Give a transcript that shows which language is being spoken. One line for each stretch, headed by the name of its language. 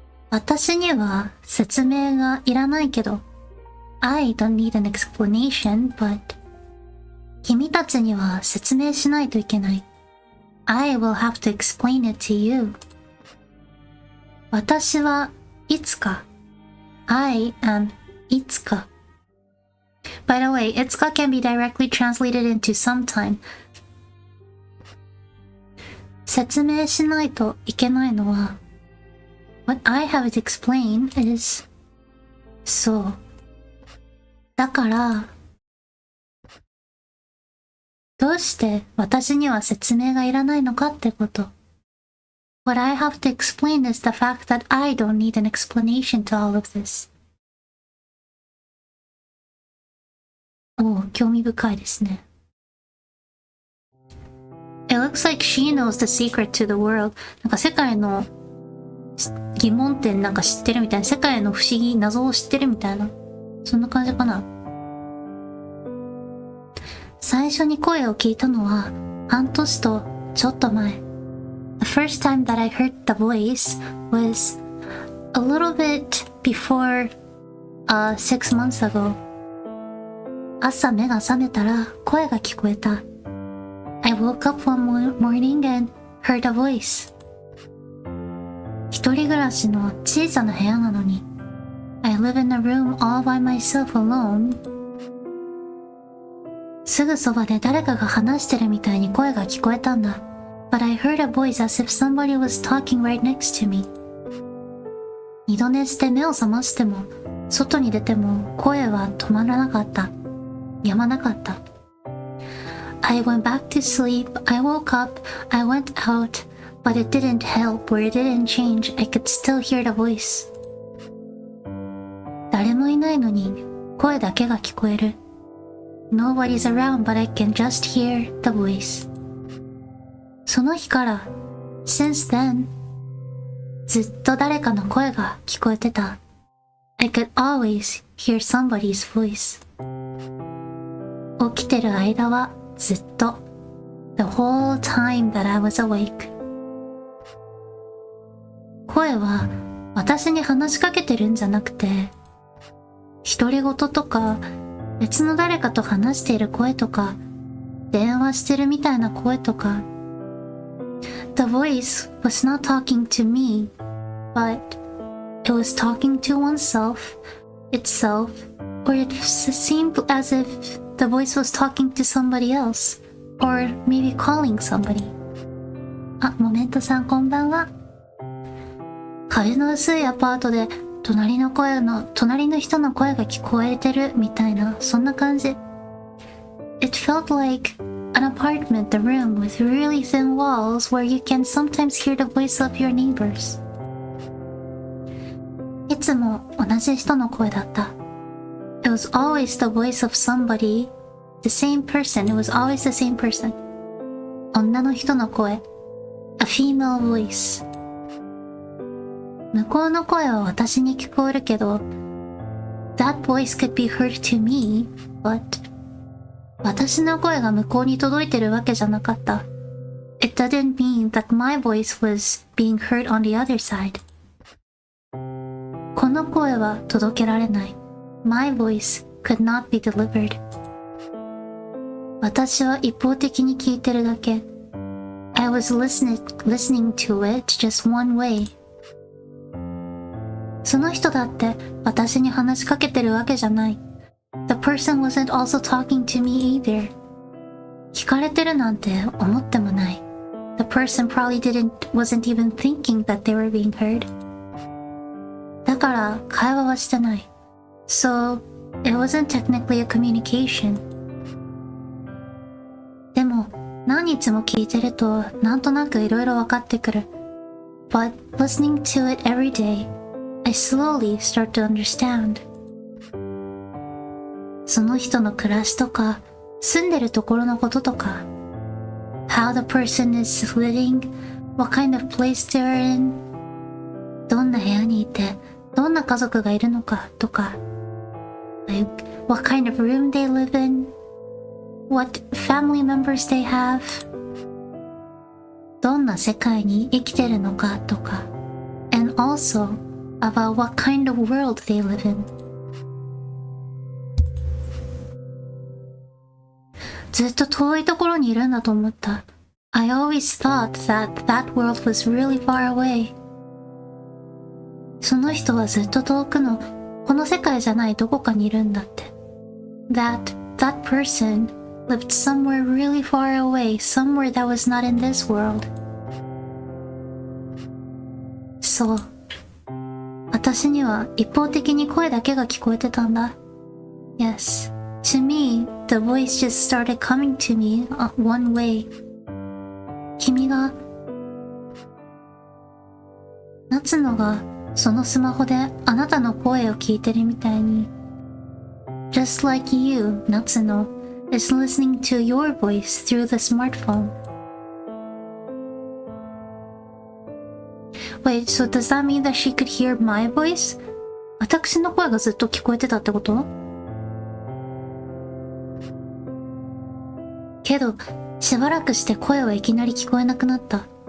Japanese: 私には説明がいらないけど、
English: I don't need an explanation, but
Japanese: 君たちには説明しないといけない。
English: I will have to explain it to you.
Japanese: 私はいつか。
English: I am
Japanese: いつか。
English: By the way, いつか can be directly translated into sometime.
Japanese: 説明しないといけないのは
English: What I have to explain is
Japanese: そう。だからどうして私には説明がいらないのかってこと。
English: What I have to explain is the fact that I don't need an explanation to all of this.
Japanese: おう、興味深いですね。
English: It looks like she knows the secret to the world.
Japanese: なんか世界の疑問点なんか知ってるみたいな。世界の不思議、謎を知ってるみたいな。そんな感じかな。最初に声を聞いたのは半年とちょっと前。
English: The first time that I heard the voice was a little bit before 6 months ago.
Japanese: 朝目が覚めたら声が聞こえた。
English: I woke up one morning and heard a voice.
Japanese: 一人暮らしの小さな部屋なのに
English: I live in a room all by myself alone.
Japanese: すぐそばで誰かが話してるみたいに声が聞こえたんだ。
English: But I heard a voice as if somebody was talking right next to me.
Japanese: 二度寝して目を覚ましても外に出ても声は止まらなかった。止まなかった。
English: I went back to sleep, I woke up, I went out, but it didn't help or it didn't change. I could still hear the voice.
Japanese: 誰もいないのに声だけが聞こえる。
English: Nobody's around, but I can just hear the voice.
Japanese: その日から、
English: since then,
Japanese: ずっと誰かの声が聞こえてた。
English: I could always hear somebody's voice.
Japanese: 起きてる間はずっと。
English: The whole time that I was awake.
Japanese: 声は私に話しかけてるんじゃなくて、独り言とか、別の誰かと話している声とか、電話してるみたいな声とか。
English: The voice was not talking to me, but it was talking to oneself, itself, or it seemed as if the voice was talking to somebody else, or maybe calling somebody.
Japanese: あ、モメントさんこんばんは。壁の薄いアパートで隣の人の声が聞こえてるみたいな、そんな感じ。
English: It felt like an apartment, a room with really thin walls where you can sometimes hear the voice of your neighbors.
Japanese: いつも同じ人の声だった。
English: It was always the voice of somebody, the same person. It was always the same person.
Japanese: 女の人の声。
English: A female voice.
Japanese: 向こうの声は私に聞こえるけど、
English: That voice could be heard to me, but
Japanese: 私の声が向こうに届いてるわけじゃなかった。
English: It didn't mean that my voice was being heard on the other side.
Japanese: この声は届けられない。
English: My voice could not be delivered.
Japanese: 私は一方的に聞いてるだけ。
English: I was listening to it just one way.
Japanese: その人だって私に話しかけてるわけじゃない。
English: The person wasn't also talking to me either.
Japanese: 聞かれてるなんて思ってもない。
English: The person probably wasn't even thinking that they were being heard.
Japanese: だから会話はしてない。
English: So It wasn't technically a communication.
Japanese: でも、何日も聞いてると、なんとなくいろいろ分かってくる。
English: But listening to it every day, I slowly start to understand.
Japanese: その人の暮らしとか、住んでるところのこととか、
English: how the person is living, what kind of place they're in,
Japanese: どんな部屋にいて、どんな家族がいるのかとか、
English: like, what kind of room they live in, what family members they have,
Japanese: どんな世界に生きてるのかとか、
English: and also about what kind of world they live in.
Japanese: ずっと遠いところにいるんだと思った。
English: I always thought that that world was really far away.
Japanese: その人はずっと遠くのこの世界じゃないどこかにいるんだって。
English: That person lived somewhere really far away, somewhere that was not in this world.
Japanese: そう。私には一方的に声だけが聞こえてたんだ。
English: Yes. To me, the voice just started coming to me one way.
Japanese: 君が、夏野がそのスマホであなたの声を聞いてるみたいに
English: Just like you, Natsuno, is listening to your voice through the smartphone. Wait, so does that mean that she could hear my voice?
Japanese: 私の声がずっと聞こえてたってこと？けど、しばらくして声はいきなり聞こえなくなった。